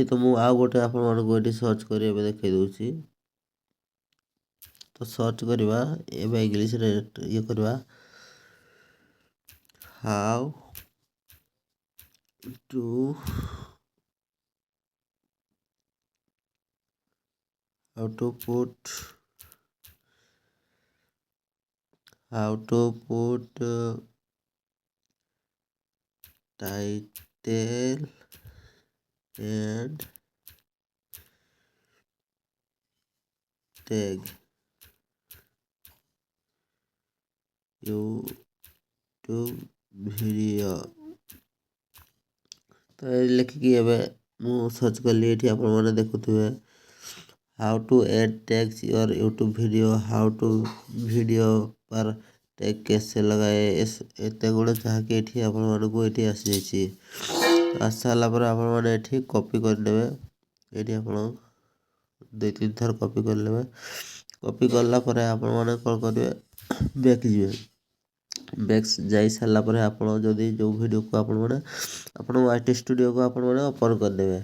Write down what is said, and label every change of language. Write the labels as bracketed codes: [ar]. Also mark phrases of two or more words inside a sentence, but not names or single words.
[or] ତ ମୁଁ ଆଉ ଗୋଟେ ଆପଣମାନଙ୍କୁ ଏଇଠି ସର୍ଚ୍ଚ କରି ଏବେ ଦେଖେଇ ଦେଉଛି। ତ ସର୍ଚ୍ଚ କରିବା ଏବେ ଇଂଲିଶରେ କରିବା [en] how to put title and tag YouTube video। [or] ତ ଲେଖିକି ଏବେ ମୁଁ ସର୍ଚ୍ଚ କଲି। ଏଠି ଆପଣମାନେ ଦେଖୁଥିବେ [en] how to add tags your YouTube video, how to [hi] वीडियो पर टैग कैसे लगाए, [or] ଏତେ ଗୁଡ଼େ ଯାହାକି ଏଠି ଆପଣମାନଙ୍କୁ ଏଠି ଆସିଯାଇଛି। ଆସି ସାରିଲା ପରେ ଆପଣମାନେ ଏଠି କପି କରିନେବେ। ଏଠି ଆପଣ 2-3 ଥର କପି କରିନେବେ। କପି କଲା ପରେ ଆପଣମାନେ କ'ଣ କରିବେ? ବ୍ୟାକ୍ ଯିବେ। ବ୍ୟାକ୍ ଯାଇ ସାରିଲା ପରେ ଆପଣ ଯଦି ଯେଉଁ ଭିଡ଼ିଓକୁ ଆପଣ YT ଷ୍ଟୁଡ଼ିଓକୁ ଆପଣମାନେ ଓପନ୍ କରିଦେବେ।